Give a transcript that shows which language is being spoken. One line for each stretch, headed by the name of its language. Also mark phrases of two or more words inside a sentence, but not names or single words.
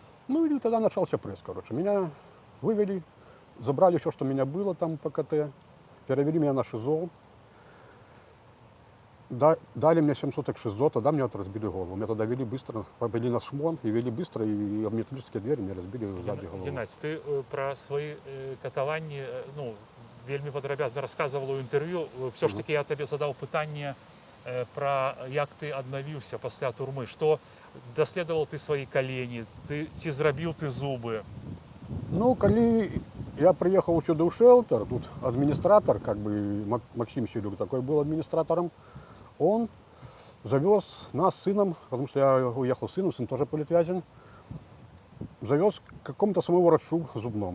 Russian: Ну, и тогда начался пресс, короче. Меня Вывели, забрали все, что у меня было там по КТ, перевели меня на ШИЗО. Дали мне 7 суток ШИЗО, тогда мне вот разбили голову. Меня тогда вели быстро, повели на шмон, и вели быстро, и металлические двери мне разбили сзади голову.
Belarusian: Геннадзь, ты пра свае катаванні ну, вельмі падрабязна расказвала ў інтэрв'ю.
Russian: Все ж таки
Belarusian: я табе задаў пытанне пра як ты аднавіўся пасля турмы, што даследаваў ты свае калені, ці зрабіў ты зубы.
Russian: Ну, коли я приехал сюда в шелтер, тут администратор, как бы Максим Селюк такой был администратором, он завез нас с сыном, потому что я уехал с сыном, сын тоже политвязен, завез к какому-то своему врачу зубному.